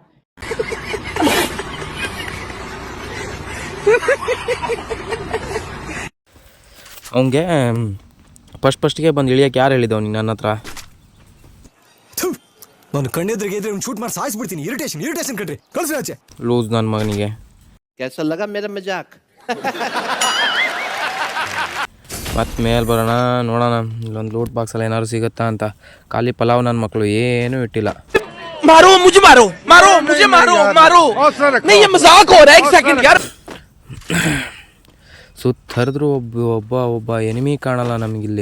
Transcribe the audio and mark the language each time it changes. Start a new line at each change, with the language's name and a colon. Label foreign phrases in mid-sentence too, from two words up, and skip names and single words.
Kannada: ಅವನಿಗೆ ಫಸ್ಟಿಗೆ ಬಂದು ಇಳಿಯೋಕೆ ಯಾರು ಹೇಳಿದ್ದವ್ ನೀನು ನನ್ನ ಹತ್ರ? ನಾನು ಕಣ್ಣೆದ್ರಿಗೆ ಇದ್ರೆ ಶೂಟ್ ಮಾಡಿ ಸಾಯಿಸ್ಬಿಡ್ತೀನಿ. ಇರಿಟೇಷನ್ ಕಣ್ರಿ, ಕಳ್ಸಿ ಆಚೆ. ಲೂಸ್ ನನ್ನ ಮಗನಿಗೆ.
Hindi: कैसा लगा मेरा मजाक?
Kannada: ಮತ್ತೆ ಮೇಲೆ ಬರೋಣ, ನೋಡೋಣ ಇಲ್ಲೊಂದು ಲೂಟ್ ಬಾಕ್ಸಲ್ಲಿ ಏನಾದ್ರು ಸಿಗುತ್ತಾ ಅಂತ. ಖಾಲಿ ಪಲಾವ್ ನನ್ನ ಮಕ್ಕಳು ಏನೂ ಇಟ್ಟಿಲ್ಲ. ಸುತ್ತರಿದ್ರು ಒಬ್ಬ ಎನಿಮಿ ಕಾಣಲ್ಲ ನಮಗಿಲ್ಲಿ.